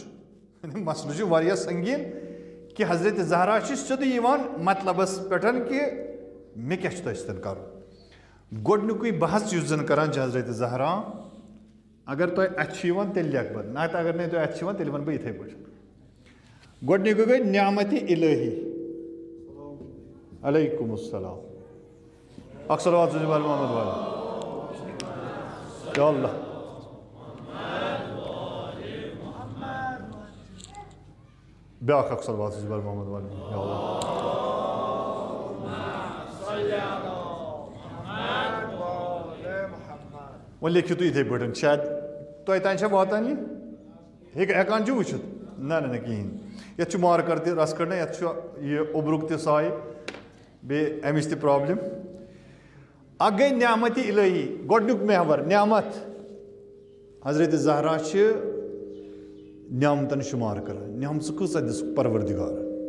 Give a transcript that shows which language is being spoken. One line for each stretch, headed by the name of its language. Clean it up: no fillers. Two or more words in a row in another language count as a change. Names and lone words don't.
Kashmiri: یعنی مسلہٕ چھُ واریاہ سنگیٖن کہِ حضرت زہرا چھِ سیوٚدُے یِوان مطلبس پٮ۪ٹھ کہِ مےٚ کیٛاہ چھُ تۄہہِ سۭتۍ کرُن گۄڈنیُکُے بحث یُس زن کران چھِ حضرت زہرا اگر تۄہہِ اَتھِ چھُ یِوان تیٚلہِ لیکھٕ بہٕ نتہٕ اگر نہٕ تۄہہِ اَتھِ چھُ یِوان تیٚلہِ وَنہٕ بہٕ یِتھَے پٲٹھۍ گۄڈنیُکُے گٔے نعمتِ الہی
Arabic: علیکم السلام
Kashmiri: اکھ صلوات سوٗزِو آل محمد والے یا اللہ بیٛاکھ اکھ صلوات سوٗزِو آل محمد والے یا اللہ وۄنۍ لیکھِو تُہۍ یِتھَے پٲٹھۍ شاید تۄہہِ تانۍ چھا واتان یہِ ہٮ۪کان چھُ وٕچھِتھ نہ کِہیٖنۍ یَتھ چھُ مارکر تہِ رَس کٔڑنہٕ یَتھ چھُ یہِ اوٚبرُک تہِ سایہِ بیٚیہِ اَمِچ تہِ پرٛابلِم اکھ گٔے نعمتِ الہی گۄڈنیُک محور نعمت حضرت زہرا چھِ نعمتن شُمار کران نعمژٕ کۭژاہ دِژ پروردِگارن